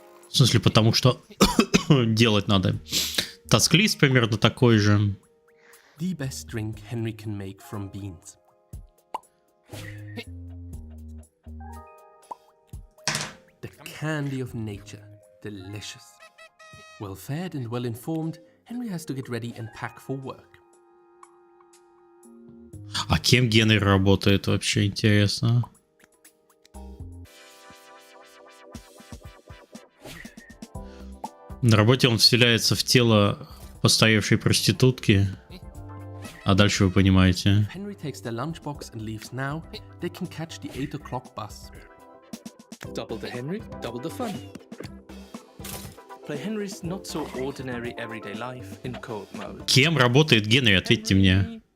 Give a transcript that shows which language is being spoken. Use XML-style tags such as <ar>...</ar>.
<ru>В смысле, потому что делать надо. Тасклист примерно такой же.</ru> <en>The best drink Henry can make from beans. The candy of nature. Delicious. Well fed and well informed, Henry has to get ready and pack for work.</en> <ru>А кем Генри работает вообще, интересно? На работе он вселяется в тело постаревшей проститутки. А дальше вы понимаете.</ru> <en>Henry takes their lunchbox and leaves now. They can catch the 8 o'clock bus. Double the Henry, double the fun. Play Henry's not so ordinary everyday life in co-op mode.</en> <ru>Кем работает Генри? Ответьте мне.</ru>